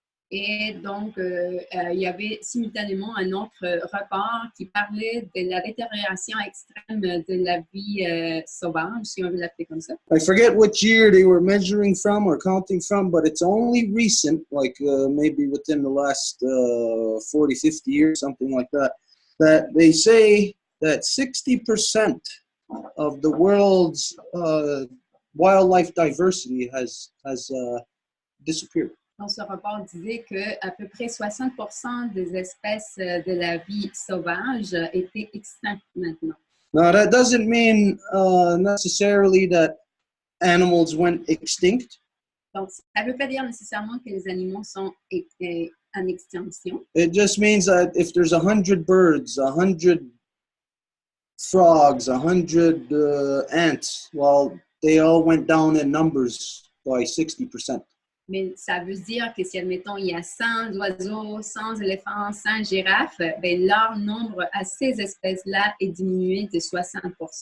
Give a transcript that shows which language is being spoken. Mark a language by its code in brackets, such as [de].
[fr] Et donc, il y avait simultanément un autre rapport qui parlait de la détérioration extrême de la vie sauvage, si on veut l'appeler comme ça. [en] I forget which year they were measuring from or counting from, but it's only recent, like maybe within the last 40, 50 years, something like that, that they say that 60% of the world's wildlife diversity has disappeared. [fr] Dans ce rapport disait qu'à peu près 60% des espèces de la vie sauvage étaient extinctes maintenant. [en] Now, that doesn't mean necessarily that animals went extinct. [fr] Donc, ça ne veut pas dire nécessairement que les animaux sont en extinction. [en] It just means that if there's 100 birds, 100 frogs, 100 ants, well, they all went down in numbers by 60%. [fr] Mais ça veut dire que si, admettons, il y a 100 oiseaux, 100 éléphants, 100 girafes, ben, leur nombre à ces espèces-là est diminué de 60%.